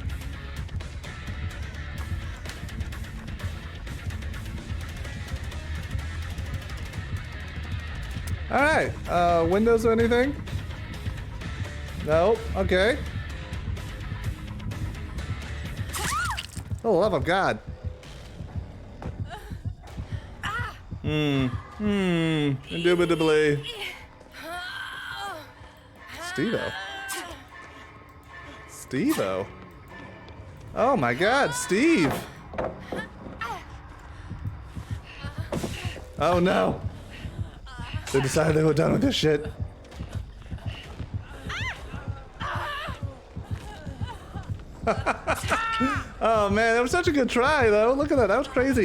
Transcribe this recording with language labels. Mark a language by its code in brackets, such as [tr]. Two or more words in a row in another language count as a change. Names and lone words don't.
[en] Alright, windows or anything? Nope, okay. For the love of God. Indubitably. Steve-O. Steve-O. Oh my god, Steve! Oh no! They decided they were done with this shit. Oh man, that was such a good try though. Look at that, that was crazy.